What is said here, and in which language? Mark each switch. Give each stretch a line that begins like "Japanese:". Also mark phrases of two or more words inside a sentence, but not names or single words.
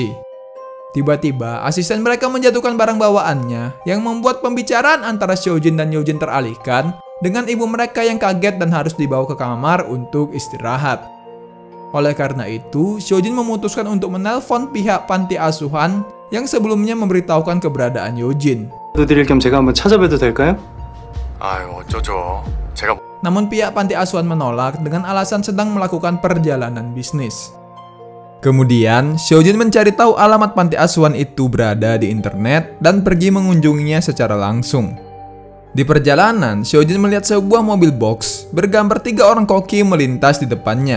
Indonesian: Tiba-tiba, asisten mereka menjatuhkan barang bawaannya yang membuat pembicaraan antara Seojin dan Yojin teralihkan dengan ibu mereka yang kaget dan harus dibawa ke kamar untuk istirahat. Oleh karena itu, Seojin memutuskan untuk menelpon pihak panti asuhan yang sebelumnya memberitahukan keberadaan Yojin.
Korean: 드릴 겸 제가 한번 찾아봬도 될까요? 아유 어쩌죠. 제가
Indonesian: Namun pihak panti asuhan menolak dengan alasan sedang melakukan perjalanan bisnis. Kemudian, Seojin mencari tahu alamat panti asuhan itu berada di internet dan pergi mengunjunginya secara langsung. Di perjalanan, Seojin melihat sebuah mobil box bergambar 3 orang koki melintas di depannya.